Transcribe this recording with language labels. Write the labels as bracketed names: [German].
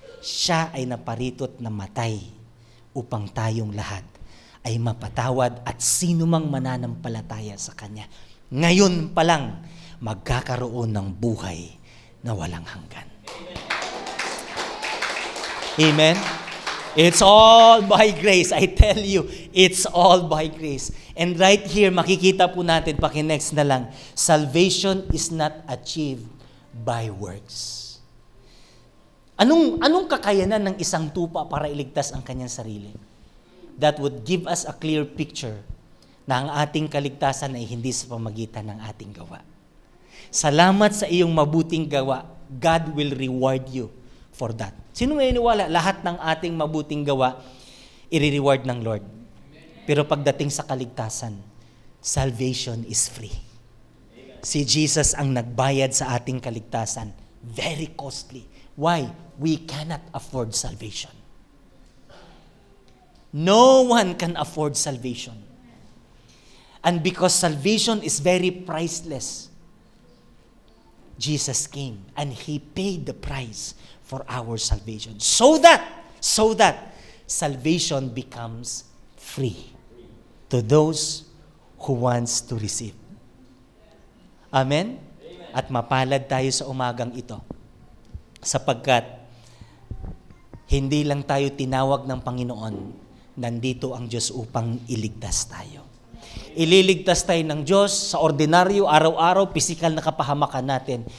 [Filipino] Siya ay naparitot na matay upang tayong lahat ay mapatawad at sino mang mananampalataya sa Kanya. Ngayon pa lang, magkakaroon ng buhay na walang hanggan. Amen? [English] It's all by grace. I tell you, it's all by grace. And right here, [Filipino] makikita po natin, paki-next na lang, [English] salvation is not achieved by works. [Filipino] Anong kakayanan ng isang tupa para iligtas ang kanyang sarili? [English] That would give us a clear picture [Filipino] na ang ating kaligtasan ay hindi sa pamagitan ng ating gawa. Salamat sa iyong mabuting gawa. [English] God will reward you for that. [Filipino] Sino naniniwala? Lahat ng ating mabuting gawa, i-reward ng Lord. Pero pagdating sa kaligtasan, [English] salvation is free. [Filipino] Si Jesus ang nagbayad sa ating kaligtasan. [English] Very costly. Why? We cannot afford salvation. No one can afford salvation. And because salvation is very priceless, Jesus came and He paid the price for our salvation. So that salvation becomes free to those who wants to receive. Amen? [Filipino] At mapalad tayo sa umagang ito. Sapagkat hindi lang tayo tinawag ng Panginoon, nandito ang Diyos upang iligtas tayo. Ililigtas tayo ng Diyos sa ordinaryo, araw-araw, pisikal na kapahamakan natin.